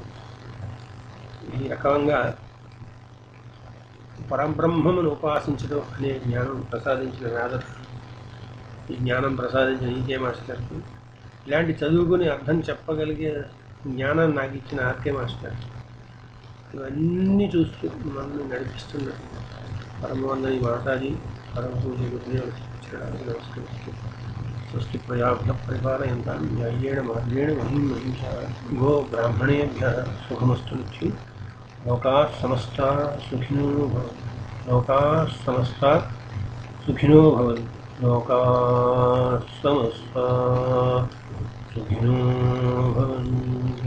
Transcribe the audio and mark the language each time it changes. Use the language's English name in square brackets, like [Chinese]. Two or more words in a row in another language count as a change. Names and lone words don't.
[Telugu] ఈ రకంగా పరబ్రహ్మమును ఉపాసించడం అనే జ్ఞానం ప్రసాదించిన వేదర్శుడు, ఈ జ్ఞానం ప్రసాదించిన ఈకే మాస్టర్కి, ఇలాంటి చదువుకుని అర్థం చెప్పగలిగే జ్ఞానాన్ని నాకు ఇచ్చిన ఆర్కే మాస్టర్, ఇవన్నీ చూస్తూ మనల్ని నడిపిస్తున్నారు పరమవందని మాతాజీ, పరమ పూజ గురుదేవులు చేయడానికి నమస్కరిస్తూ [Sanskrit] స్వస్తి ప్రజాభ్య పరిపాలయంతాం న్యాయేణ మార్గేణ మహిం మహింసా గో బ్రాహ్మణేభ్యః శుభమస్తు నిత్యం. లోకాః సమస్తాః సుఖినో భవంతు. లోకాః సమస్తాః సుఖినో భవంతు. లోకాః సమస్తాః సుఖినో భవంతు.